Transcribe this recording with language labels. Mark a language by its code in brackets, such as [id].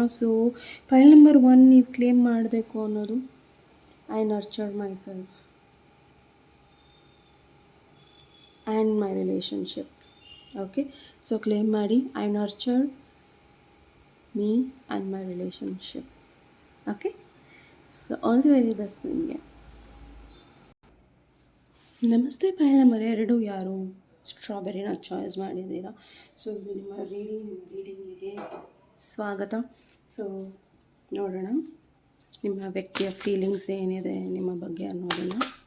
[kn] So file number 1 ನೀವು claim ಮಾಡಬೇಕು ಅನ್ನೋದು, [en] I nurture myself and my relationship. Okay, so [kn] claim ಮಾಡಿ, [en] I nurture me and my relationship. Okay, so all the very best [kn] ನಿಮಗೆ. ನಮಸ್ತೆ. File number 2 ಯಾರು ಸ್ಟ್ರಾಬೆರಿನ choice ಮಾಡಿದ್ದೀರಾ. So ಇದು ನಿಮ್ಮ ರೀಡಿಂಗಿಗೆ ಸ್ವಾಗತ. ಸೊ ನೋಡೋಣ ನಿಮ್ಮ ವ್ಯಕ್ತಿಯ ಫೀಲಿಂಗ್ಸ್ ಏನಿದೆ ನಿಮ್ಮ ಬಗ್ಗೆ ಅನ್ನೋದನ್ನು.